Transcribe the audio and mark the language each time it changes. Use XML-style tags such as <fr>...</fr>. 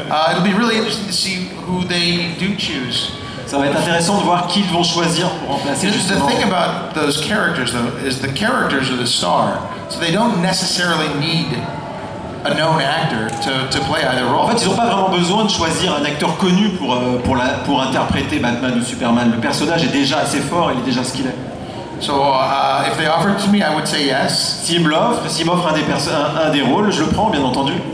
<en>It'll be really interesting to see who they do choose.</en> <fr>Ça va être intéressant de voir qui ils vont choisir pour remplacer</fr> <en>The</en> <fr>justement.</fr> <en>thing about those characters, though, is the characters are the star, so they don't necessarily need a known actor to play either role.</en> <fr>En fait, ils n'ont pas vraiment besoin de choisir un acteur connu pour interpréter Batman ou Superman. Le personnage est déjà assez fort, il est déjà ce qu'il est.</fr> <en>So if they offered it to me, I would say yes.</en> <fr>S'il m'offre un des rôles, je le prends, bien entendu.</fr>